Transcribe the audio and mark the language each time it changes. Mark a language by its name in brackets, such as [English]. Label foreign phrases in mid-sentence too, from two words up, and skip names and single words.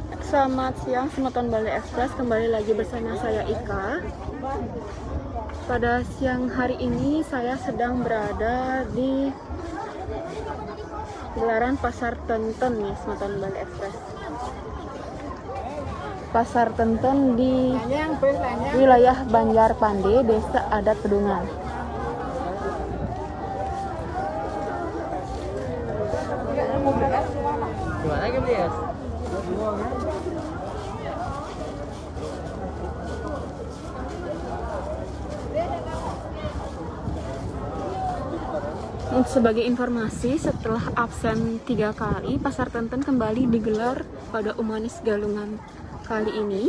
[Indonesian] Selamat siang, Semeton Bali Express. Kembali lagi bersama saya Ika. Pada siang hari ini saya sedang berada di gelaran Pasar Tenten nih, Semeton Bali Express. Pasar Tenten di wilayah Banjar Pande, Desa Adat Pedungan. Gimana gitu ya? Sebagai informasi, setelah absen 3 kali, Pasar Tenten kembali digelar pada Umanis Galungan kali ini.